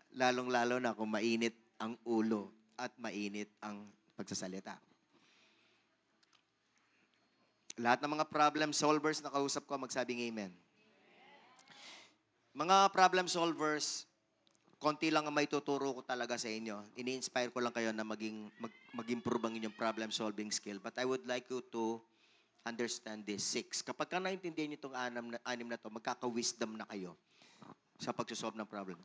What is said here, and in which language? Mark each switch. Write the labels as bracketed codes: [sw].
[tl] Lalong-lalo na kung mainit ang ulo at mainit ang pagsasalita. Lahat ng mga problem solvers na kausap ko, magsabing amen. Mga problem solvers, konti lang ang may tuturo ko talaga sa inyo. Ini-inspire ko lang kayo na mag-improve ang inyong problem solving skill. [en] But I would like you to understand this. 6. [tl] Kapag ka naintindihan nyo itong anim na to, magkaka-wisdom na kayo sa pagsusolve ng problem.